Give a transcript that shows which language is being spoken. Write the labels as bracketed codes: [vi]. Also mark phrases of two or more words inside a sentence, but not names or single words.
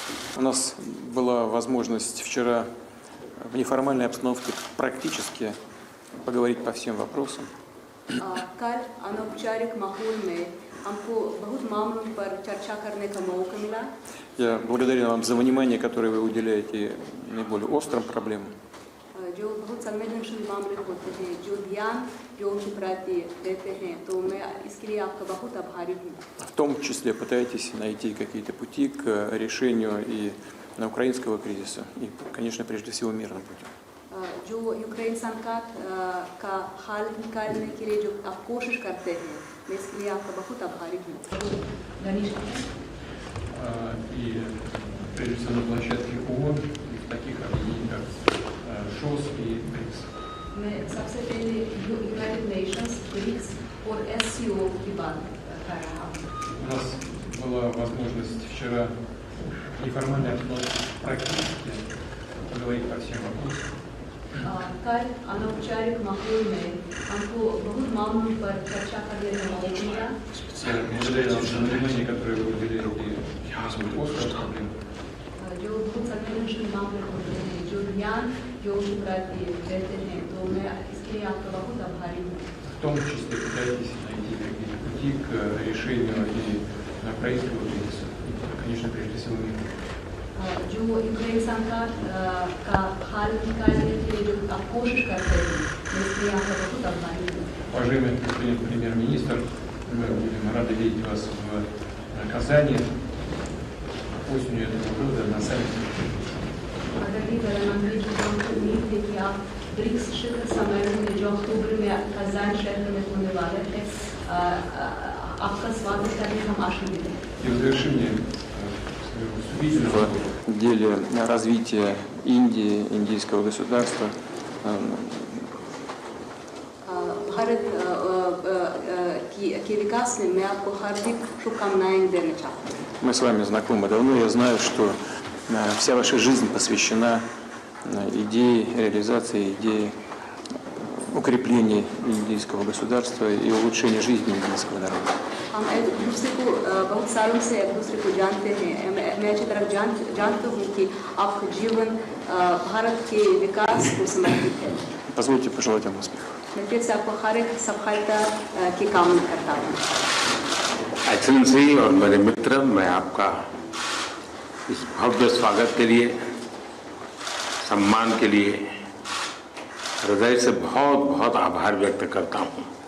[ru] У нас была возможность вчера в неформальной обстановке практически поговорить по всем вопросам. [hi] कल अनौपचारिक माहौल में हमको बहुत मामलों पर चर्चा करने का मौका मिला। [ru] Я благодарен вам за внимание, которое вы уделяете наиболее острым проблемам. [hi] जो बहुत संवेदनशील मामले होते हैं, जो ध्यान जो उनके प्रति देते हैं, तो मैं इसके लिए आपका बहुत आभारी हूँ। [ru] В том числе пытаетесь найти какие-то пути к решению и украинского кризиса, и, конечно, прежде всего мирным путем. [hi] जो यूक्रेन संकट का हल निकालने के लिए जो आप कोशिश करते हैं, मैं इसके लिए आपका बहुत आभारी हूँ। [ru] И прежде всего на площадке ООН, в таких объединениях как ШОС и БРИКС. [hi] मैं सबसे पहले यूनाइटेड नेशंस, ब्रिक्स और SCO की बात कर रहा हूँ। [ru] У нас была возможность вчера в неформальной обстановке практически поговорить по всем вопросам. [hi] कल अनौपचारिक माहौल में हमको बहुत मामलों पर चर्चा करने का मौका मिला। [ru] Я благодарю вас за внимание, которое вы уделяете острым проблемам. [hi] जो बहुत संवेदनशील मामले होते हैं, जो ध्यान जो उनके प्रति देते हैं, तो मैं इसके लिए आपका बहुत आभारी हूँ। [ru] В том числе пытаетесь найти какие-то пути к решению и украинского кризиса, и, конечно, прежде всего мира. [hi] जो यूक्रेन संकट का हल निकालने के लिए जो आप कोशिश करते हैं, मैं इसके लिए आपका बहुत आभारी हूँ। [ru] Уважаемый господин премьер-министр, мы будем рады видеть вас в Казани осенью этого года на саммите. [hi] आदरणीय प्रधानमंत्री जी, हमको उम्मीद है कि आप ब्रिक्स शिखर सम्मेलन में जो अक्टूबर में कज़ान शहर में होने वाले हैं, आपका स्वागत करने हम आशीर्वाद हैं। [ru] И в завершение в деле развития Индии, индийского государства. [hi] भारत के विकास में मैं आपको हार्दिक शुभकामनाएं देना चाहता हूँ। [ru] Мы с вами знакомы давно, я знаю, что вся ваша жизнь посвящена идее реализации, идее укрепления индийского государства и улучшения жизни индийского народа. [hi] हम एक दूसरे को बहुत सालों से एक दूसरे को जानते हैं। मैं अच्छी तरह जानता हूँ कि आपका जीवन भारत के विकास को समर्पित है। [ru] Позвольте пожелать вам успеха. [hi] मैं फिर से आपको हर एक सफलता की कामना करता हूँ। एक्सेलेंसी और मेरे मित्र, मैं आपका इस भव्य स्वागत के लिए, सम्मान के लिए हृदय से बहुत बहुत आभार व्यक्त करता हूँ।